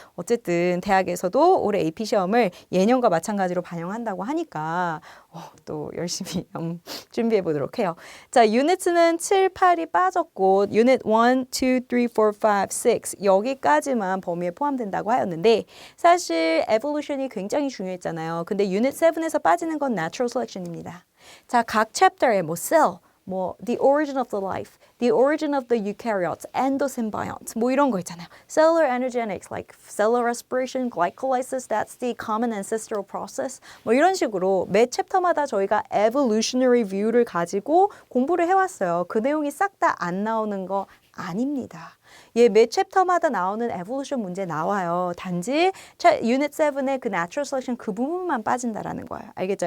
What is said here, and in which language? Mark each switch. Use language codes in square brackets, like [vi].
[ko] 어쨌든 대학에서도 올해 AP 시험을 예년과 마찬가지로 반영한다고 하니까 또 열심히 준비해 보도록 해요. 자, 유닛은 7, 8이 빠졌고 유닛 1, 2, 3, 4, 5, 6 여기까지만 범위에 포함된다고 하였는데 사실 evolution이 굉장히 중요했잖아요. 근데 유닛 7에서 빠지는 건 natural selection입니다. 자, 각 챕터에 [en] cell, the origin of the life, the origin of the eukaryotes, endosymbionts, [ko] 이런 거 있잖아요. [en] Cellular energetics, like cellular respiration, glycolysis, that's the common ancestral process. [ko] 이런 식으로 매 챕터마다 저희가 evolutionary view를 가지고 공부를 해왔어요. 그 내용이 싹 다 안 나오는 거 아닙니다. 매 챕터마다 나오는 evolution 문제 나와요. 단지 유닛 7의 그 natural selection 그 부분만 빠진다라는 거예요. 알겠죠?